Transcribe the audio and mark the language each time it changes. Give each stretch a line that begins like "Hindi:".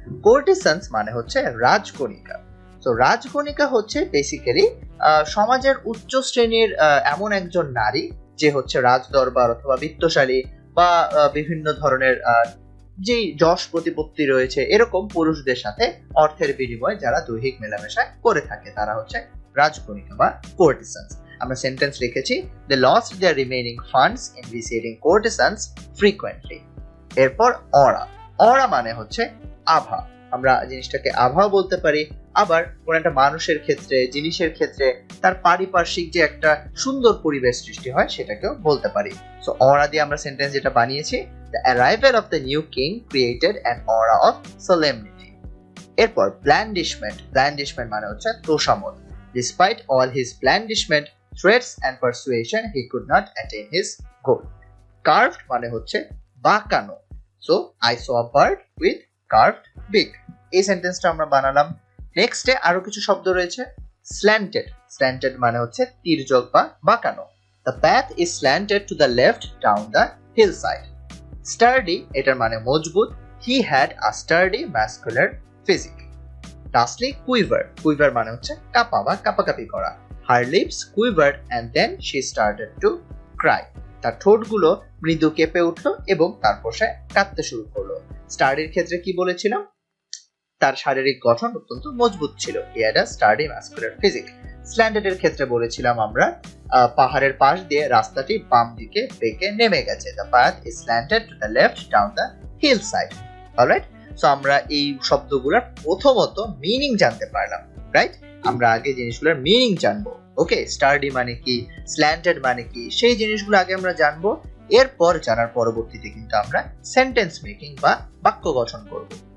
Bangla: কোর্টিসানস মানে হচ্ছে রাজকনিকা। তো রাজকনিকা হচ্ছে বেসিক্যালি সমাজের উচ্চ শ্রেণীর এমন একজন নারী, যে হচ্ছে রাজদরবার অথবা বিত্তশালী বা বিভিন্ন ধরনের যে যশ প্রতিপত্তি রয়েছে এরকম পুরুষদের সাথে অর্থের বিনিময়ে যারা দৈহিক মেলামেশা করে থাকে, তারা হচ্ছে রাজকনিকা বা কোর্টিসানস। আমরা সেন্টেন্স লিখেছি,
English: they lost their remaining funds in visiting courtesans frequently.
Bangla: এরপর অরা। অরা মানে হচ্ছে আভা। আমরা জিনিসটাকে আভাও বলতে পারি, আবার কোন একটা মানুষের ক্ষেত্রে, জিনিসের ক্ষেত্রে তার পারিপার্শ্বিক যে একটা সুন্দর পরিবেশ সৃষ্টি হয় সেটাকেও বলতে পারি। সো অরা দিয়ে আমরা সেন্টেন্স যেটা বানিয়েছি,
English: the arrival of the new king created an aura of solemnity.
Bangla: এরপর blandishment। blandishment মানে হচ্ছে তোষামোদ।
English: Despite all his blandishment, threats and persuasion, he could not attain his goal.
Bangla: Carved মানে হচ্ছে বাঁকানো।
English: So I saw a bird with carved beak.
Bangla: এই সেন্টেন্সটা আমরা বানালাম। নেক্সটে আরো কিছু শব্দ রয়েছে। slanted। slanted মানে হচ্ছে তির্যক বা বাঁকানো।
English: The path is slanted to the left down the hillside.
Bangla: Sturdy, এটার মানে মজবুত।
English: He had a sturdy muscular physique. Lastly, quiver.
Bangla: quiver মানে হচ্ছে কাঁপা বা কাঁপাকাঁপি করা।
English: Her lips quivered and then she started to cry.
Bangla: তার ঠোঁটগুলো মৃদু কেঁপে উঠলো এবং তারপর সে কাঁদতে শুরু করলো। স্টার্ডির ক্ষেত্রে কি বলেছিলাম? তার শারীরিক গঠন অত্যন্ত মজবুত ছিল।
English: He had a sturdy muscular physique.
Bangla: Slanted এর ক্ষেত্রে বলেছিলাম আমরা পাহাড়ের পাশ দিয়ে রাস্তাটি বাম দিকে বেঁকে নেমে গেছে।
English: The path is slanted to the left down the hillside. Alright?
Bangla: So আমরা এই শব্দগুলোর প্রথমত মিনিং জানতে পারলাম, রাইট? আমরা আগে জিনিসগুলোর মিনিং জানবো। ওকে, স্টার্ডি মানে কি, স্ল্যান্টেড মানে কি, সেই জিনিসগুলো আগে আমরা জানবো। এরপর জানার পরবর্তীতে কিন্তু আমরা সেন্টেন্স মেকিং বা বাক্য গঠন করব।